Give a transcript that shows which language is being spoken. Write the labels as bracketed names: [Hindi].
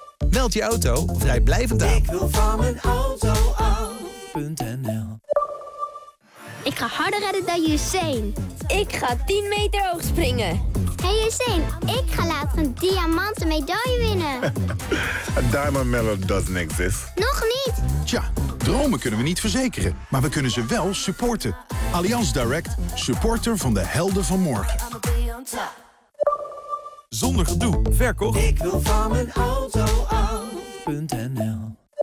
[Dutch] Meld je auto vrijblijvend aan. Ik wil van mijn auto af.nl. Ik ga harder rennen dan Usain. Ik ga 10 meter hoog springen. Hey Usain, ik ga later een diamanten medaille winnen. [English] A diamond medal doesn't exist. [Dutch] Nog niet. Tja, dromen kunnen we niet verzekeren, maar we kunnen ze wel supporten. Allianz Direct, supporter van de helden van morgen. Zonder gedoe, verkocht. Ik wil van mijn auto af.nl.